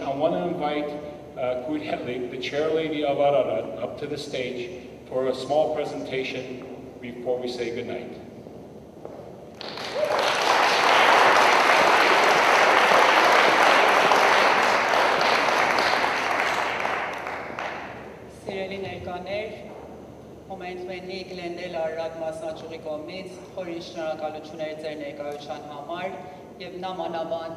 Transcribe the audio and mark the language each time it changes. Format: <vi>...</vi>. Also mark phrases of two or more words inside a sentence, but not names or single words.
<en>I want to invite the chair lady of Ararat up to the stage for a small presentation before we say goodnight.</en> <hy>Homenetmeni Glendale Ararat մասնաճյուղի կողմից խորին շնորհակալություններ ձեր ներկայության համար եւ նամանավանդ</hy>